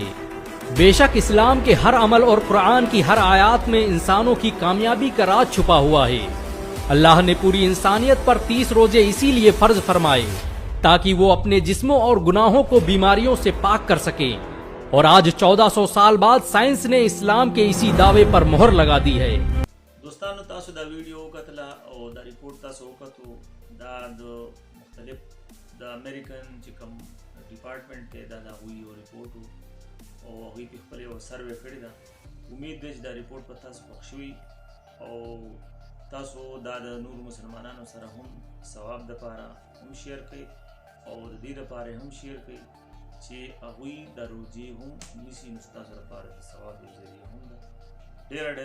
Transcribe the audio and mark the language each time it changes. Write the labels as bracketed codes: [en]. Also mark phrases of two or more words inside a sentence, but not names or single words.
[ur] بے شک اسلام کے ہر عمل اور قرآن کی ہر آیت میں انسانوں کی کامیابی کا راز چھپا ہوا ہے. اللہ نے پوری انسانیت پر 30 روزے اسی لیے فرض فرمائے تاکہ وہ اپنے جسموں اور گناہوں کو بیماریوں سے پاک کر سکے. اور آج 1400 سال بعد سائنس نے اسلام کے اسی دعوے پر مہر لگا دی ہے. [ps] دوستانو تاسو دا ویډیو وکتله او دا ریپورت تاسو وکتو دا د مختلف د امریکن چې کوم ډپارټمنټ کې دا هغوی یو ریپورټ او هغوی په خپل یو سروې کړې ده. امید ده چې دا ریپورټ په تاسو خوښ شوي او تاسو دا د نورو مسلمانانو سره هم ثواب دپاره هم شیر کړئ او د دې دپاره هم شیر کړئ چې هغوی دا روزې هم نیسي، نو ستاسو لپاره د ثواب یو ذریعه هم ده.